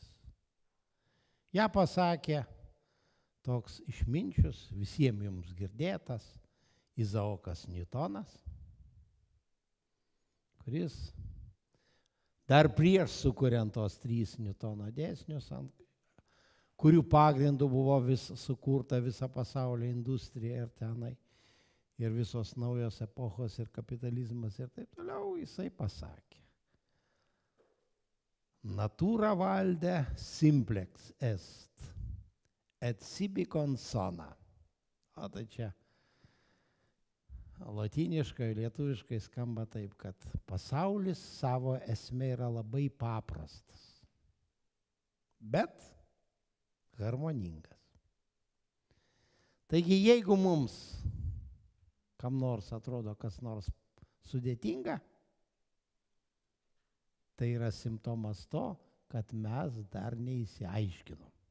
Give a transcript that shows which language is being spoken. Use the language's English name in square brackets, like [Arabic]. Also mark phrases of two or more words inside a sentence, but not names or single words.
[Lithuanian] Ja pasakė toks išminčius, visiems jums girdėtas, Izaokas Niutonas, kuris dar prieš sukuriant tos 3 Niutono dėsnius, kurių pagrindų buvo sukurta visa pasaulio industrija ir tenai. ir visos naujos epochos ir kapitalizmas ir taip toliau, jisai pasakė. [Latin] Natura valde simplex est, et sibi consona. [Lithuanian] O tai čia lotyniškai, lietuviškai skamba taip, kad pasaulis savo esmė yra labai paprastas, bet harmoningas. Taigi, jeigu mums kam nors atrodo kas nors sudėtinga, tai yra simptomas to, kad mes dar neįsiaiškinom.